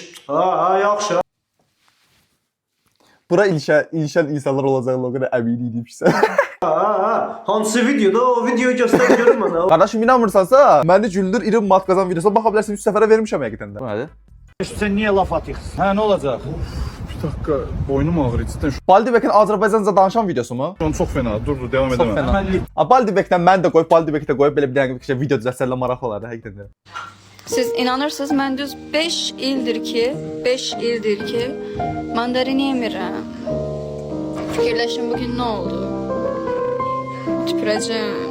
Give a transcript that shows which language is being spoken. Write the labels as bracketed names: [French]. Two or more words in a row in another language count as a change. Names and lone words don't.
[Azerbaijani] Yaxşı. Bura ilişən insanlar olacağını o qədər əmin idim ki sən. Hansı videoda? O videoyu göstər görüm mənə. Qardaşım inanmırsansa, məni güldür, İrem Mat qazan videosuna baxa bilərsən 3 səfərə vermişəm həqiqətən də. Bu nədir? Sən niyə [Turkish] laf atıyorsun? [Azerbaijani] Hə, nə olacaq? [Turkish] Bir dakika, boynum ağrıyor cidden. [Azerbaijani] Baldibekin Azərbaycanca danışan videosu mu? [Turkish] Şu an çok fena. Dur, devam Çox edemem. fena. [Azerbaijani] Baldibekdən mən də qoyub, Baldibekdə qoyub belə bir dənə video düzəltsələr maraqlı olardı həqiqətən də. Siz inanırsınız, mən düz 5 ildir ki mandarin yemirəm. Fikirləşin bugün nə oldu? Tüpürəcəm.